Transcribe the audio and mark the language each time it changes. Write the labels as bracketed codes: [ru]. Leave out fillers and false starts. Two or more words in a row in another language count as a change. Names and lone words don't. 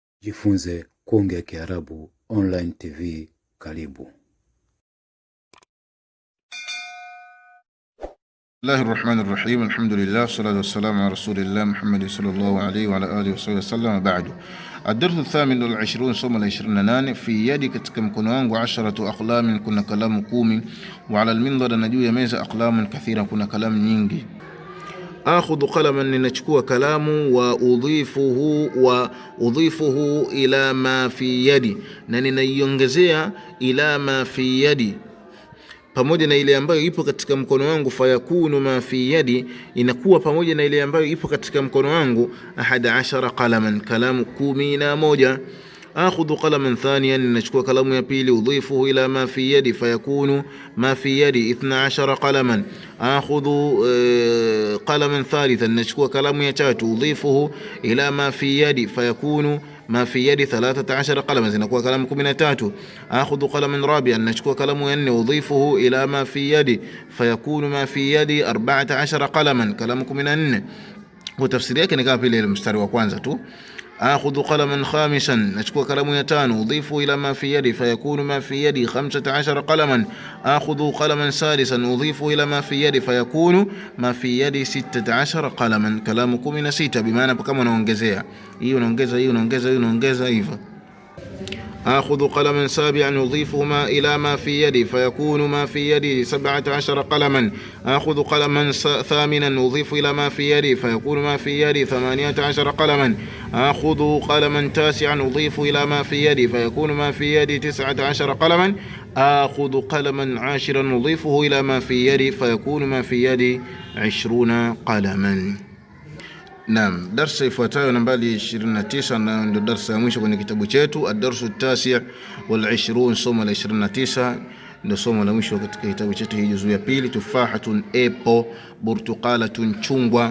[sw] Jifunze kuongea Kiarabu [en] online TV. [sw] Karibu. [ar] Bismillahirrahmanirrahim. الحمد لله الصلاة والسلام على رسول الله محمد صلى الله عليه وعلى آله وسلم. بعد. الدرس الثامن والعشرون, [sw] somo la 28. [ar] في يدي, [sw] katika mkono wangu, 10 aqlamin, kuna kalamu 10. [ar] وعلى المنضدة, [sw] na juu ya meza, [ar] أقلام كثيرة, [sw] kuna kalamu nyingi. [ar] آخذ قلما, [sw] ninachukua kalamu, [ar] وأضيفه إلى ما في يدي, [sw] na ninaiongezea [ar] إلى ما في يدي, [sw] pamoja na ile ambayo ipo katika mkono wangu. [ar] فيكون ما في يدي, [sw] inakuwa pamoja na ile ambayo ipo katika mkono wangu. 11 qalaman, kalamu 11. [ar] آخذ قلما ثانيا, [sw] ninachukua kalamu ya pili. [ar] أضيفه إلى ما في يدي فيكون ما في يدي 12 قلما. آخذ قلما ثالثا, [sw] ninachukua kalamu ya tatu. [ar] أضيفه إلى ما في يدي فيكون ما في يدي 13 قلما, [sw] zinakuwa kalamu [ar] 13. آخذ قلما رابعا, [sw] ninachukua kalamu ya 4. [ar] أضيفه إلى ما في يدي فيكون ما في يدي 14 قلما, kalamu 14. [sw] Kwa tafsiri yake ni kama vile ile mstari wa kwanza tu. [ar] آخذ قلما خامسا, [sw] nachukua kalamu ya 5. [ar] أضيف إلى ما في يدي فيكون ما في يدي 15 قلما. آخذ قلما سادسا أضيف إلى ما في يدي فيكون ما في يدي 16 قلما, kalamu 16. [sw] Bimaana kama unaongezea hii, unaongeza hii, unaongeza hii, unaongeza hivyo. [ar] آخذ قلما سابعا أضيفهما إلى ما في يدي فيكون ما في يدي 17 قلما. آخذ قلما ثامنا أضيف إلى ما في يدي فيكون ما في يدي 18 قلما. آخذ قلما تاسعا أضيف إلى ما في يدي فيكون ما في يدي 19 قلما. آخذ قلما 10 أضيفه إلى ما في يدي فيكون ما في يدي 20 قلما. [sw] Naam, darsa ifuatayo nambari 29, na ndio darsa ya mwisho kwenye kitabu chetu. [ar] الدرس التاسع والعشرون, [sw] somo la 29, ndio somo la mwisho katika kitabu chetu, hii juzuu ya pili. Tufahatun, epo. Burtuqalatun, chungwa.